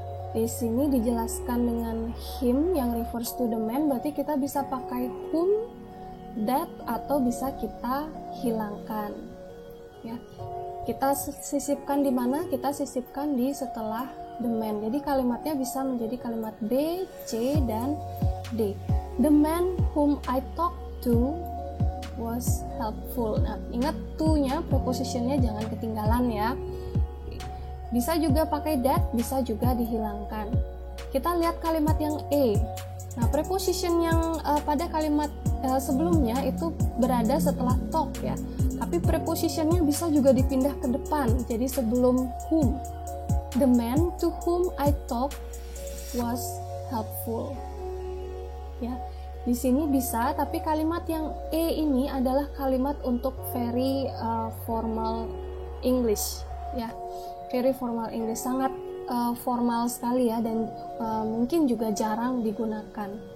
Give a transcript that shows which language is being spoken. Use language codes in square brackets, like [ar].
[id] Di sini dijelaskan dengan him yang [en] refers to the man, [id] berarti kita bisa pakai whom, that, atau bisa kita hilangkan. Ya. Kita sisipkan di mana? Kita sisipkan di setelah the man. Jadi kalimatnya bisa menjadi kalimat B, C, dan D. [en] The man whom I talked to was helpful. [id] Nah, ingat to-nya, prepositionnya jangan ketinggalan ya. Bisa juga pakai that, bisa juga dihilangkan. Kita lihat kalimat yang A. Nah, preposition yang pada kalimat sebelumnya itu berada setelah talk ya. Tapi prepositionnya bisa juga dipindah ke depan. Jadi sebelum whom. [en] The man to whom I talked was helpful. [id] Ya, di sini bisa, tapi kalimat yang E ini adalah kalimat untuk [en] very formal English. [id] Ya, [en] very formal English, [id] sangat formal sekali ya, dan mungkin juga jarang digunakan.